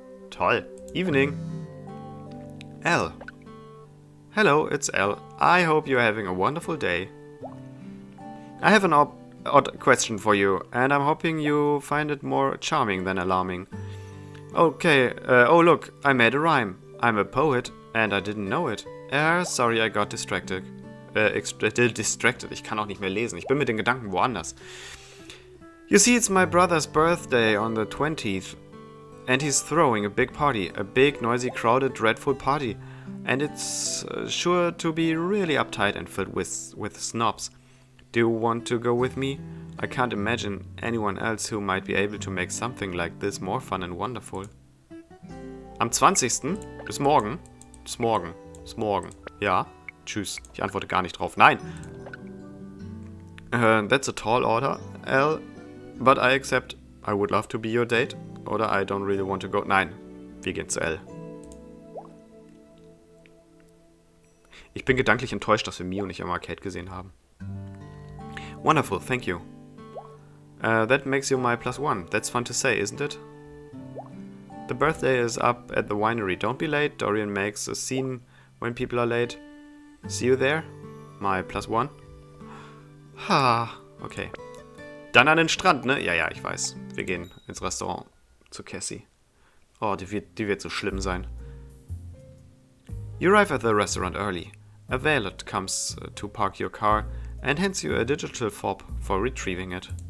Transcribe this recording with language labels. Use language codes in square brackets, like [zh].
[en] Toll. Evening. L. Hello, it's L. I hope you're having a wonderful day. I have an odd question for you, and I'm hoping you find it more charming than alarming. Okay, oh look, I made a rhyme. I'm a poet, and I didn't know it. Sorry, I got distracted. [de] Distracted, ich kann auch nicht mehr lesen. Ich bin mit den Gedanken woanders. [en] You see, it's my brother's birthday on the 20th, and he's throwing a big party. A big, noisy, crowded, dreadful party. And it's sure to be really uptight and filled with snobs. Do you want to go with me? I can't imagine anyone else who might be able to make something like this more fun and wonderful. [de] Am 20. Bis morgen. Bis morgen. Ja. Tschüss. Ich antworte gar nicht drauf. [en] Nein. That's a tall order, L. But I accept. I would love to be your date. Oder I don't really want to go. [de] Nein. Wir gehen zu L. Ich bin gedanklich enttäuscht, dass wir Mio nicht am Arcade gesehen haben. [en] Wonderful, thank you. That makes you my +1. That's fun to say, isn't it? The birthday is up at the winery. Don't be late. Dorian makes a scene when people are late. See you there? My +1. Ha, okay. [de] Dann an den Strand, ne? Ja, ich weiß. Wir gehen ins Restaurant zu Cassie. Oh, die wird so schlimm sein. [en] You arrive at the restaurant early. A valet comes to park your car and hands you a digital fob for retrieving it.